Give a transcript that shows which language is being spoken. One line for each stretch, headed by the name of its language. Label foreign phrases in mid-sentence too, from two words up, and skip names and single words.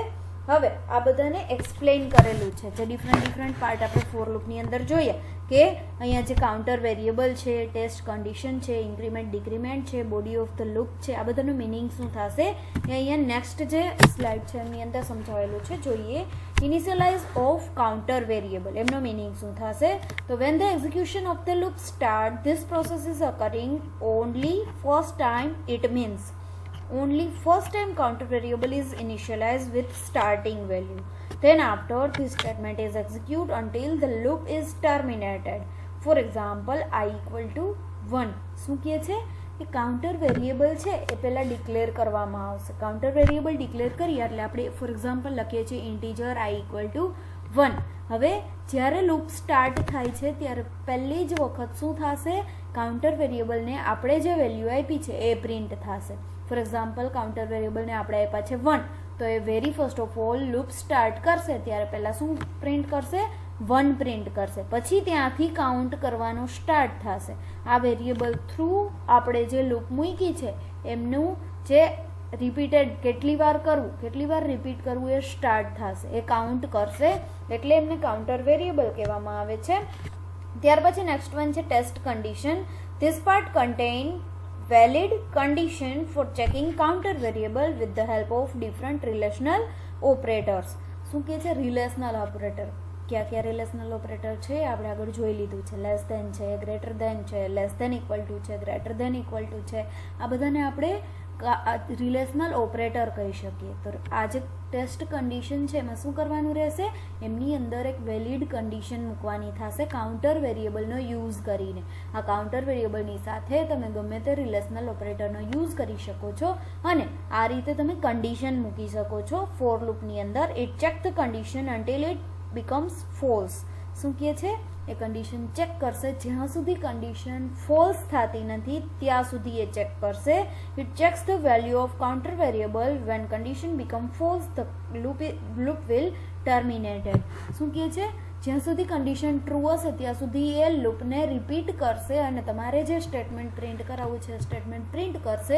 Gujarati: હવે આ બધાને એક્સપ્લેન કરેલું છે, જે
English: different part
Gujarati: આપણે
English: for loop
Gujarati: અંદર જોઈએ કે અહીંયા જે
English: counter variable
Gujarati: છે,
English: test condition
Gujarati: છે,
English: increment decrement
Gujarati: છે,
English: body of the loop
Gujarati: છે, આ બધાનું મિનિંગ શું થશે એ અહીંયા નેક્સ્ટ જે સ્લાઇડ છે એની અંદર સમજાવેલું છે. જોઈએ.
English: initialize of counter variable,
Gujarati: એમનો મિનિંગ શું થશે?
English: તો when the execution of the loop start, this process is occurring only first time. it means only first time counter variable is initialized with starting value. Then after this statement is executed until the loop is terminated. For example, I equal to 1.
Gujarati: શું કહે છે કે
English: counter variable
Gujarati: છે એ પહેલાં ડિક્લેર કરવામાં આવશે.
English: counter variable
Gujarati: ડિક્લેર કરીએ એટલે આપણે
English: for example
Gujarati: લખીએ છીએ
English: integer I equal to 1.
Gujarati: હવે જ્યારે
English: loop start
Gujarati: થાય છે ત્યારે પહેલી જ વખત શું થશે?
English: counter variable
Gujarati: આપણે જે વેલ્યુ આપી છે એ પ્રિન્ટ થશે.
English: for example counter variable
Gujarati: આપણે આપ્યા છે 1, તો એ
English: very first of all loop start
Gujarati: કરશે ત્યારે પહેલાં શું પ્રિન્ટ કરશે? 1 પ્રિન્ટ કરશે. પછી ત્યાંથી કાઉન્ટ કરવાનું સ્ટાર્ટ થશે. આ વેરિયેબલ થ્રુ આપણે જે લૂપ મૂકી છે એમનું જે રિપીટેડ કેટલી વાર રિપીટ કરવું એ સ્ટાર્ટ થશે, એ કાઉન્ટ કરશે, એટલે એમને
English: counter variable
Gujarati: કહેવામાં આવે છે. ત્યાર પછી
English: next one
Gujarati: છે
English: test condition. this part contain valid condition for checking counter variable with the help of different relational operators.
Gujarati: શું કહે છે?
English: relational operator.
Gujarati: ક્યાં
English: relational operator
Gujarati: છે આપણે આગળ જોઈ લીધું છે.
English: less than
Gujarati: છે,
English: greater than
Gujarati: છે,
English: less than equal to
Gujarati: છે,
English: greater than equal to
Gujarati: છે, આ બધાને આપણે
English: relational operator
Gujarati: કહી શકીએ. તો આ જે
English: test condition
Gujarati: છે એમાં શું કરવાનું રહેશે? એમની અંદર એક
English: valid condition
Gujarati: મૂકવાની થશે
English: counter variable
Gujarati: યુઝ કરીને. આ
English: counter variable
Gujarati: સાથે તમે ગમે તે
English: relational operator
Gujarati: યુઝ કરી શકો છો અને આ રીતે તમે કન્ડિશન મૂકી શકો છો
English: for loop
Gujarati: અંદર.
English: it check the condition until it becomes false.
Gujarati: શું કહે છે? એ
English: condition check
Gujarati: કરશે. જ્યાં સુધી કન્ડિશન ફોલ્સ થતી નથી ત્યાં સુધી એ ચેક કરશે.
English: it checks the value of counter variable when condition become false the loop will terminated.
Gujarati: શું કહે છે? જ્યાં સુધી કન્ડિશન ટ્રુ હશે ત્યાં સુધી એ લૂપને રિપીટ કરશે અને તમારે જે
English: statement print
Gujarati: કરાવવું છે
English: statement print
Gujarati: કરશે.